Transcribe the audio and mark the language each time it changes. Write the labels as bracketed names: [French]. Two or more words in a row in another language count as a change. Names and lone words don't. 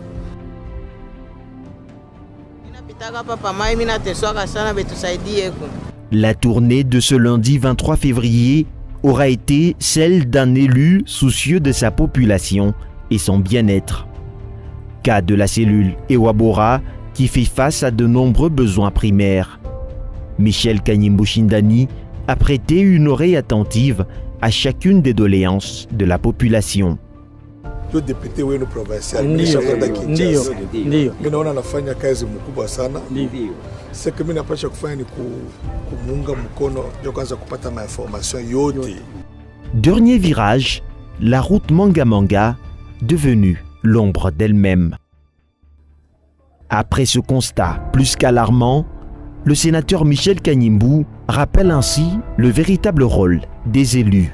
[French] La tournée de ce lundi 23 février aura été celle d'un élu soucieux de sa population et son bien-être. Cas de la cellule Ewabora qui fait face à de nombreux besoins primaires. Michel Kanyimbu Shindani a prêté une oreille attentive à chacune des doléances de la population. [Swahili] Le député wenu provincial nishakwenda Kinshasa. Mimi naona nafanya kazi mkubwa sana. [French] C'est que [Swahili] mimi napasha kufanya ni kumunga mkono ndio kwanza kupata information yote. [French] Dernier virage, la route Manga-Manga devenue l'ombre d'elle-même. Après ce constat plus qu'alarmant, le sénateur Michel Kanyimbu rappelle ainsi le véritable rôle des élus.